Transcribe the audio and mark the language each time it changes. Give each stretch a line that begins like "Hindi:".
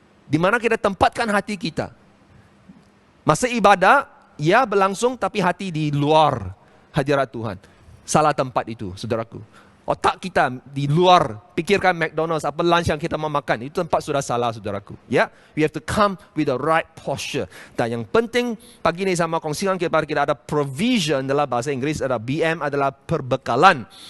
Malay: Di mana kita tempatkan hati kita. Masa ibadah, ya berlangsung tapi hati di luar hadirat Tuhan. Salah tempat itu, saudaraku. Otak kita di luar, pikirkan McDonald's, apa lunch yang kita mau makan. Itu tempat sudah salah, saudaraku.
English: Ya, we have to come with the right posture.
Malay: Dan yang penting, pagi ini sama kongsikan kepada kita ada provision dalam bahasa Inggris, ada BM adalah perbekalan.